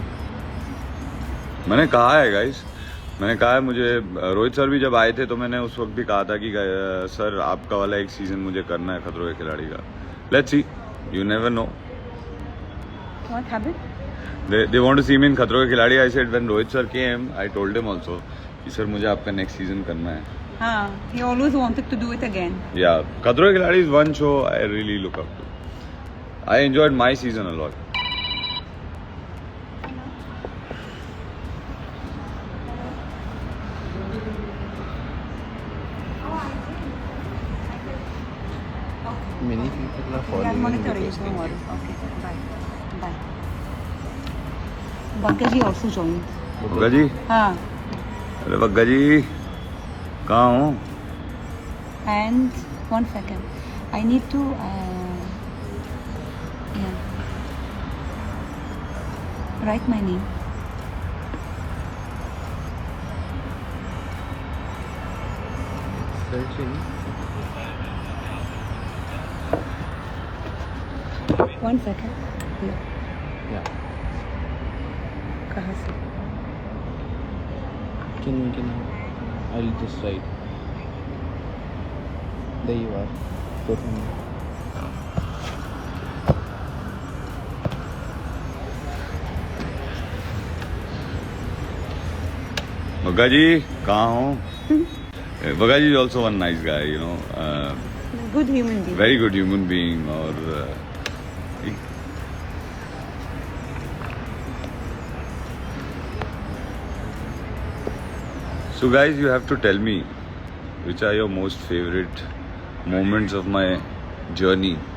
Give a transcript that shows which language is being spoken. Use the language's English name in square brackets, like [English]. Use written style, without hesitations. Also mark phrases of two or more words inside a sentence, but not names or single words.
[Hindi] मैंने कहा है गाइस, मैंने कहा है, मुझे रोहित सर भी जब आए थे तो मैंने उस वक्त भी कहा था कि सर आपका वाला एक सीजन मुझे करना है खतरों के खिलाड़ी का। [English] let's see, you never know. What happened? They want to see me in खतरों के खिलाड़ी। I said when Rohit sir came, I told him also [Hindi] कि सर मुझे आपका नेक्स्ट सीजन करना है। हाँ, [English] he always wanted to do it again. Yeah, खतरों के खिलाड़ी is one show I really look up to. I enjoyed my season a lot. Many people are We are following. monitoring, don't worry. Okay, bye. Bye. Bhagya ji also joined. [Hindi] बग्गा जी, हाँ, अरे बग्गा जी कहाँ हो? [English] and 1 second. I need to. Yeah. Write my name. Searching. 1 second. Yeah. Yeah. [Hindi] कहाँ से? [English] Can I'll just write. There you are. Perform. [Hindi] बग्गा जी कहाँ हो? [English] बग्गा जी is also one nice guy, Good human being. very good human being और So guys, you have to tell me which are your most favorite moments of my journey.